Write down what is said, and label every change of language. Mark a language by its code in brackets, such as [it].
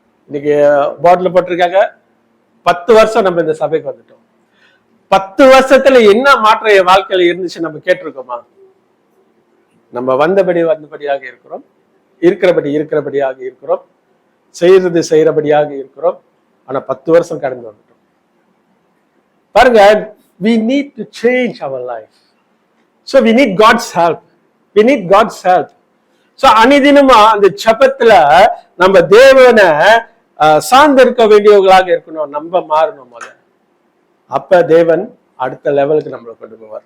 [ta] இன்னைக்கு போர்ட்ல போட்டிருக்காங்க 10 வருஷம் நம்ம இந்த சபைக்கு வந்துட்டோம். 10 வருஷத்துல என்ன மாற்றம் என் வாழ்க்கையில இருந்துச்சு நம்ம கேட்டிருக்கோமா? நம்ம வந்தபடியாக இருக்கிறோம், இருக்கிறபடியாக இருக்கிறோம், செய்யறபடியாக இருக்கிறோம். ஆனா 10 வருஷம் கடந்து வந்துட்டோம். [en] பாருங்க, we need to change our life. So we need God's help. We need God's help. [ta] So அனிதினமா அந்த ஜெபத்துல நம்ம தேவனை சார்ந்திருக்க வேண்டியவர்களாக இருக்கணும், நம்ம மாறணும் முதல்ல. அப்ப தேவன் அடுத்த லெவலுக்கு நம்மளை கொண்டு போவார்.